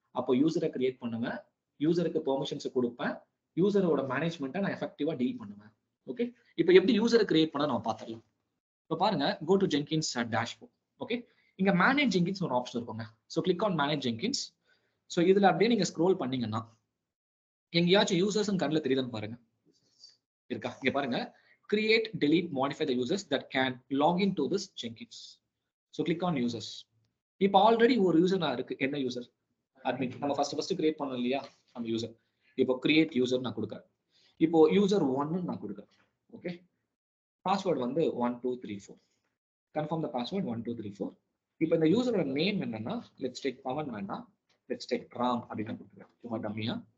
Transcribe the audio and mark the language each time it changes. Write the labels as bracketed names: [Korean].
[Tamil] அப்போ யூசரை கிரியேட் பண்ணுவேன், யூசருக்கு பெர்மிஷன்ஸ் கொடுப்பேன், யூசரோட மேனேஜ்மெண்ட்டை நான் எஃபெக்டிவா டீல் பண்ணுவேன். ஓகே, இப்போ எப்படி யூசரை கிரியேட் பண்ண நம்ம பார்த்துடலாம். இப்போ பாருங்க, [English] Go to Jenkins dashboard. [Tamil] Okay, இங்க மேனேஜ் ஜெங்கின்ஸ் ஒரு ஆப்ஷன் இருக்குங்க. So [English] Click on manage Jenkins. [Tamil] So இதுல அப்படியே நீங்க ஸ்க்ரோல் பண்ணீங்கன்னா எங்கேயாச்சும் யூசர்ஸ் கண்ணில் தெரியுதுன்னு பாருங்க. இருக்கா? இங்க பாருங்க, [English] create, delete, modify the users that can log into this Jenkins. So click on users. [Tamil] இப்போ ஆல்ரெடி ஒரு யூசர் நான் இருக்கு. என்ன யூசர்? அட்மின். நம்ம ஃபர்ஸ்ட் கிரியேட் பண்ணோம் இல்லையா அந்த யூசர். இப்போ கிரியேட் யூசர் நான் கொடுக்குறேன். இப்போ யூசர் 1 நான் கொடுக்குறேன். ஓகே, பாஸ்வேர்ட் வந்து 1234. [English] Confirm the password 1234. [Tamil] இப்போ இந்த யூசரோட நேம் என்னன்னா [English] let's take Pavan [Tamil] வேண்டாம், [English] let's take Ram [Tamil] அப்படின்னு கொடுக்குறேன். சும்மா டம்மியா.